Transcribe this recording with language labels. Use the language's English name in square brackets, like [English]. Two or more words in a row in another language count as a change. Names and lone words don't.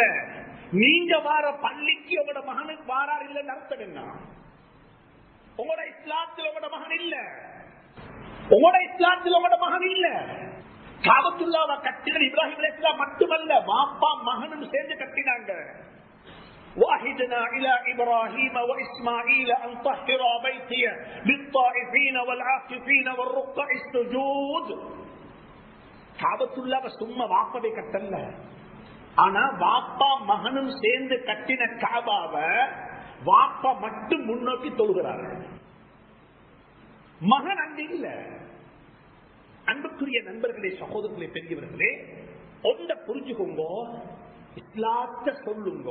[Tamil] நீங்க வார பள்ளிக்கு உங்களோட மகனுக்கு வாரார் இல்லைன்னு அர்த்தம் என்ன? உங்களோட இஸ்லாத்தில் உங்களோட மகன் இல்ல, உங்களோட இஸ்லாத்தில் உங்களோட மகன் இல்ல. காபத்துல்லாவை கட்டின இப்ராஹிம் அலைஹிஸ்ஸலாம் மட்டுமல்ல, வாப்பா மகனும் சேர்ந்து கட்டினாங்க. [Arabic] وَأَهِدْنَا إِلَى إِبْرَاهِيمَ وَإِسْمَاعِيلَ أَنْ طَهِّرَا بَيْتِيَ لِلطَّائِفِينَ وَالْعَاكِفِينَ وَالرُّكَّعِ السُّجُودِ. [Tamil] காபத்துல்லாவை சும்மா வாப்பவே கட்டல, ஆனா வாப்பா மகனும் சேர்ந்து கட்டின காபாவை வாப்பா மட்டும் முன்னோக்கி தொழுகிறார்கள், மகன் அங்கு இல்ல. அன்புக்குரிய நண்பர்களே, சகோதரர்களே, பெரியவர்களே, ஒன்றை புரிஞ்சுக்கோங்க, இஸ்லாத்தை சொல்லுங்க.